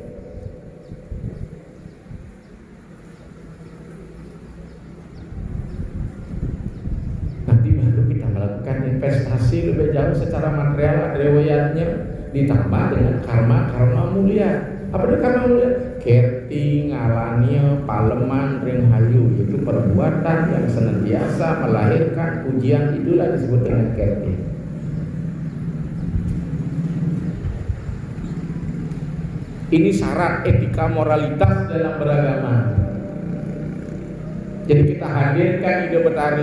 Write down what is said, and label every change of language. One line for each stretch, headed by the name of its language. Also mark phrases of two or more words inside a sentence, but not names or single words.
Indonesian: Nanti baru kita melakukan investasi lebih jauh secara material, ada riwayatnya, ditambah dengan karma mulia. Apa itu karma mulia?
Balinese: Kerti, ngalania, paleman, ring hayu,
Indonesian: itu perbuatan yang senantiasa melahirkan pujian, itulah disebut dengan kerti. Ini syarat etika moralitas dalam beragama. Jadi kita hadirkan ide Betara.